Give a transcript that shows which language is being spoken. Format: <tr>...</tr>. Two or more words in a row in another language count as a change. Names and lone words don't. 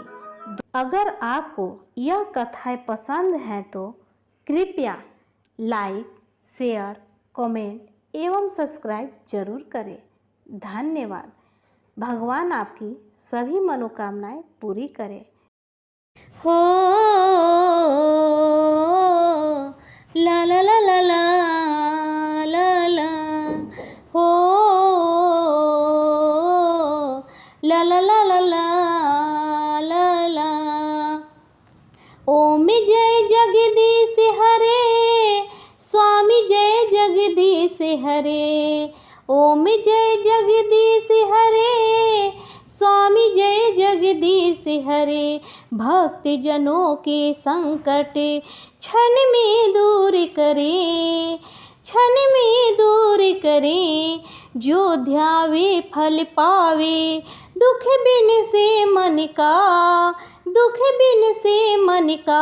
<hi>अगर आपको यह कथाएं पसंद हैं तो कृपया</hi> <en>like, share, comment</en> <hi>एवं सब्सक्राइब जरूर करें। धन्यवाद। भगवान आपकी सभी मनोकामनाएं पूरी करें। हो ला ला ला ला ला ला ला हो ला ला ला ला ला ला ला। ओम जय जगदीश हरे, स्वामी जय जगदीश हरे। ओम जय जगदीश हरे, स्वामी जय जगदीश हरे। भक्त जनों के संकट क्षण में दूर करे, क्षण में दूर करे। जो ध्यावे फल पावे, दुख बिन से मन का, दुख बिन से मन का।</hi>